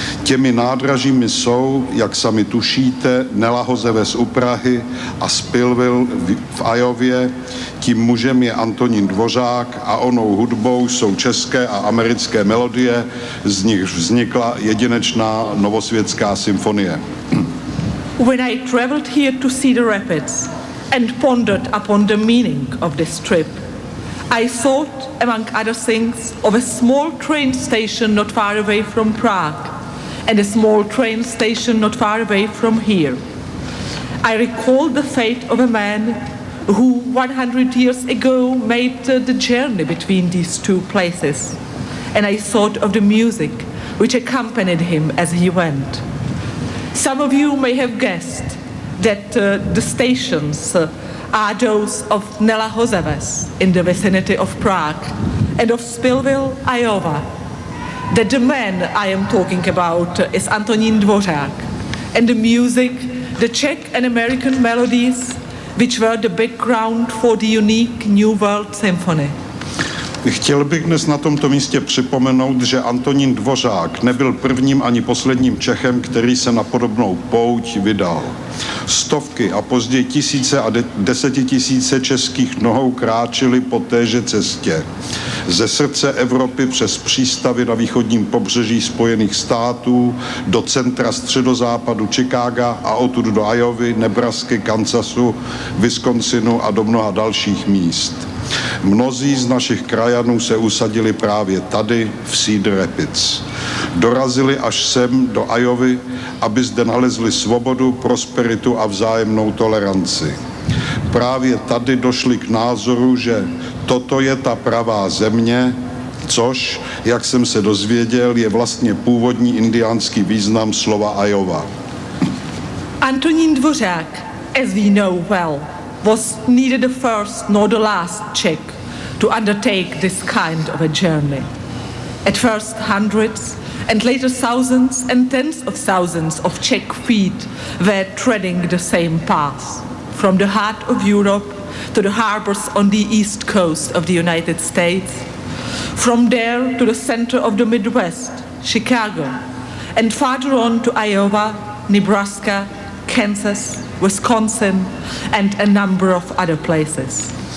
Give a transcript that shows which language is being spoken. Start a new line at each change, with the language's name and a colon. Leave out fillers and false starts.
Czech: Těmi nádražími jsou, jak sami tušíte, Nelahozeves u Prahy a Spillville v Iově. Tím mužem je Antonín Dvořák a onou hudbou jsou české a americké melodie, z nich vznikla jedinečná novosvětská symfonie.
English: When I traveled here to Cedar Rapids and pondered upon the meaning of this trip, I thought, among other things, of a small train station not far away from Prague and a small train station not far away from here. I recalled the fate of a man who 100 years ago made the journey between these two places, and I thought of the music which accompanied him as he went. Some of you may have guessed that the stations are those of Nelahozeves in the vicinity of Prague and of Spillville, Iowa. That the man I am talking about is Antonín Dvořák, and the music, the Czech and American melodies, which were the background for the unique New World Symphony.
Czech: Chtěl bych dnes na tomto místě připomenout, že Antonín Dvořák nebyl prvním ani posledním Čechem, který se na podobnou pouť vydal. Stovky a později tisíce a desetitisíce českých nohou kráčely po téže cestě. Ze srdce Evropy přes přístavy na východním pobřeží Spojených států do centra středozápadu Chicaga a odtud do Iovy, Nebrasky, Kansasu, Wisconsinu a do mnoha dalších míst. Mnozí z našich krajanů se usadili právě tady v Cedar Rapids. Dorazili až sem do Iovy, aby zde nalezli svobodu, prosperitu a vzájemnou toleranci. Právě tady došli k názoru, že toto je ta pravá země, což, jak jsem se dozvěděl, je vlastně původní indiánský význam slova Iowa.
English: Antonín Dvořák, as we know well, was neither the first nor the last Czech to undertake this kind of a journey. At first hundreds and later thousands and tens of thousands of Czech feet were treading the same path, from the heart of Europe to the harbors on the east coast of the United States, from there to the center of the Midwest, Chicago, and farther on to Iowa, Nebraska, Kansas, Wisconsin, and a number of other places.